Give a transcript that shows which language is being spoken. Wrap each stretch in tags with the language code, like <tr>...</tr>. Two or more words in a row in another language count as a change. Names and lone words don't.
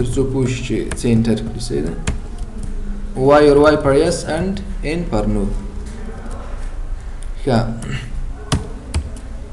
<ps>تر څو پوه شي چې څه انټر کړي صحیح ده</ps> <en>y or y per yes and n per no</en> <ps>ښه</ps>